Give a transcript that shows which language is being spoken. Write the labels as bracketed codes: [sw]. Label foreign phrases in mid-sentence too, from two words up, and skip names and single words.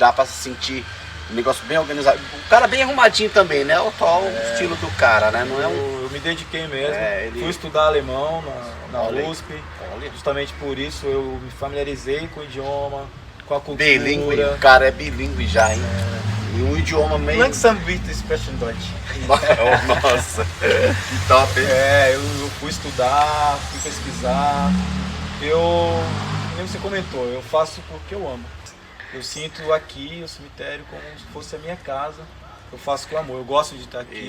[pt] Dá pra se sentir um negócio bem organizado. O cara bem arrumadinho também, né? O estilo do cara, né? Não é um... Eu me dediquei mesmo. Ele... Fui estudar alemão na Olha, USP. olha. Justamente por isso eu me familiarizei com o idioma, com a cultura. Bilíngue, o cara é bilíngue já, hein? E um idioma meio... [de] Langsam wird sprechen Deutsch. [pt] Nossa, que top, hein? Eu fui estudar, fui pesquisar. Nem você comentou, eu faço porque eu amo. Eu sinto aqui o cemitério como se fosse a minha casa. Eu faço com amor, eu gosto de estar aqui.